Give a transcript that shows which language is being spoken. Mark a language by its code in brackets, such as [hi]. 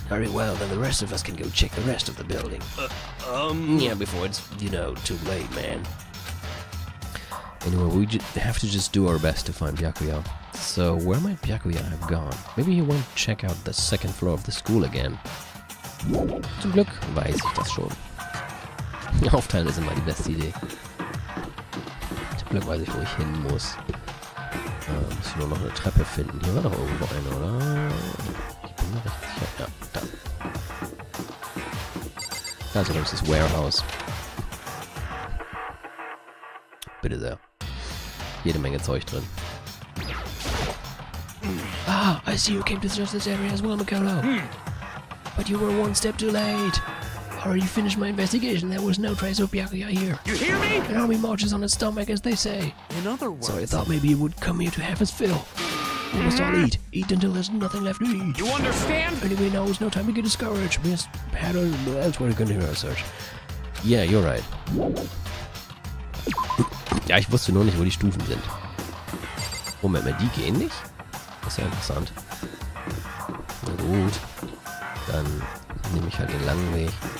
[en] Very well, then the rest of us can go check the rest of the building. Yeah, before it's, you know, too late, man. Anyway, we have to just do our best to find Byakuya. So, where might Byakuya have gone? Maybe he won't check out the second floor of the school again. [de] Zum Glück weiß ich das schon. Aufteilen ist immer die beste Idee. Zum Glück weiß ich, wo ich hin muss. Muss ich nur noch eine Treppe finden. Hier war doch irgendwo eine, oder? Ich bin mir recht sicher. Ja, da. Da ist übrigens das Warehouse. Bitte sehr. Jede Menge Zeug drin. [en] Ah, I see you came to search this area as well, Mikolo. But you were one step too late. Already finished my investigation. There was no trace of Byakuya here. You hear me? An army marches on its stomach, as they say. In other words... So I thought maybe he would come here to have his fill. We must all eat. Eat until there's nothing left to eat. You understand? Anyway, now is no time to get discouraged. We must head elsewhere to continue our search. Yeah, you're right. [de] Ja, ich wusste nur nicht, wo die Stufen sind. Moment mal, die gehen nicht? Das ist ja interessant. Na gut. Dann nehme ich halt den langen Weg.